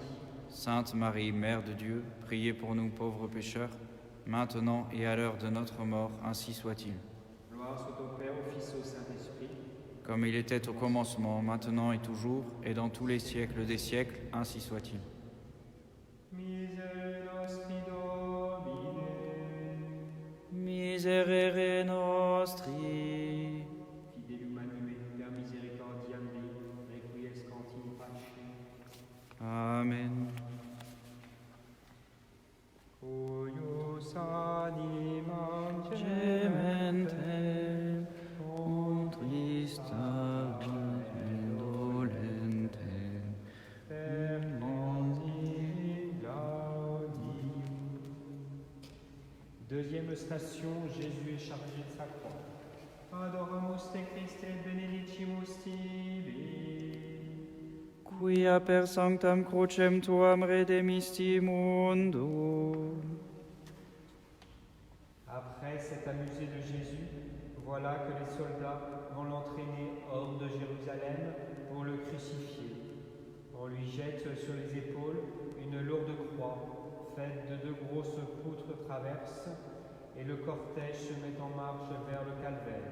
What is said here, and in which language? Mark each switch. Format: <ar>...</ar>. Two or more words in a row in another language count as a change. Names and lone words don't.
<fr>Sainte Marie, Mère de Dieu, priez pour nous pauvres pécheurs, maintenant et à l'heure de notre mort, ainsi soit-il. Gloire soit au Père, au Fils et au Saint-Esprit. Comme il était au commencement, maintenant et toujours, et dans tous les siècles des siècles, ainsi soit-il.</fr> <la>Miserere nostri Domine. Miserere nostri. Fidelum anime, per misericordiam Dei, requiescant in pace. Amen. Cuius animam Gementem, contrista dolentem,</la> <fr>Deuxième station, Jésus est chargé de sa croix.</fr> <la>Adoramus te Christe et benedicimus tibi. quia per sanctam crucem tuam redemisti mundo.</la> <fr>Après s'être amusé de Jésus, voilà que les soldats vont l'entraîner hors de Jérusalem pour le crucifier. On lui jette sur les épaules une lourde croix faite de 2 grosses poutres traverses et le cortège se met en marche vers le calvaire.</fr>